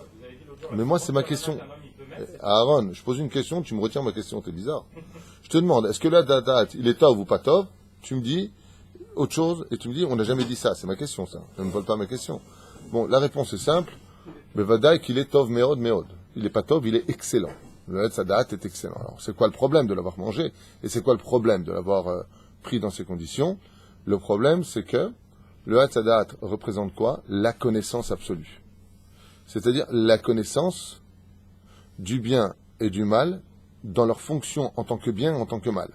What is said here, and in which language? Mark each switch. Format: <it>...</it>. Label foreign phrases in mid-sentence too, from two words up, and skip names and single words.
<fr>Vous avez dit l'autre jour. Mais moi, c'est ma question. La mamie peut mettre. Aaron, je pose une question, tu me retiens ma question, t'es bizarre. Je te demande, est-ce que là, il est tov ou pas tov? Tu me dis autre chose et tu me dis, on n'a jamais dit ça. C'est ma question, ça. Je ne vole pas ma question. Bon, la réponse est simple. Mais vadaï qu'il est</fr> <he>טוב מאוד מאוד.</he> <fr>Il n'est pas tov, il est excellent. Le</fr> <he>עץ הדעת</he> <fr>est excellent. Alors, c'est quoi le problème de l'avoir mangé? Et c'est quoi le problème de l'avoir pris dans ces conditions? Le problème, c'est que le</fr> <he>עץ הדעת</he> <fr>représente quoi? La connaissance absolue. C'est-à-dire la connaissance du bien et du mal dans leur fonction en tant que bien et en tant que mal.</fr>